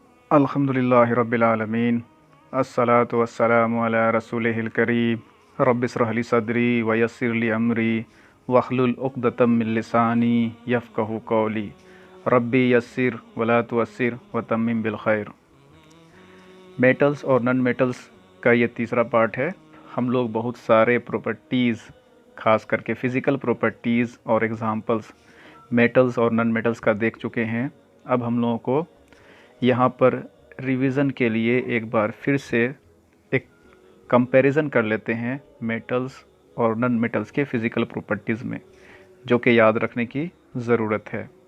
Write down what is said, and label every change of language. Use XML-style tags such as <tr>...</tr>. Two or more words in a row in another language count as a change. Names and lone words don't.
<ar>الحمد لله رب العالمين الصلاة والسلام على رسوله الكريم رب اشرح لي صدري ويسر لي أمري واحلل عقدة من لساني يفقهوا قولي رب يسر ولا تعسر وتمم بالخير.</ar> <hi>मेटल्स और</hi> <en>non metals</en> <hi>का ये तीसरा पार्ट है। हम लोग बहुत सारे प्रॉपर्टीज़, ख़ास करके</hi> <en>physical properties</en> <hi>और</hi> <en>examples metals</en> <hi>और</hi> <en>non metals</en> <hi>का देख चुके हैं। अब हम लोगों को यहाँ पर रिवीजन के लिए एक बार फिर से एक कंपैरिजन कर लेते हैं मेटल्स और</hi> <en>non metals</en> <hi>के</hi> <en>physical properties</en> <hi>में, जो कि याद रखने की ज़रूरत है।</hi>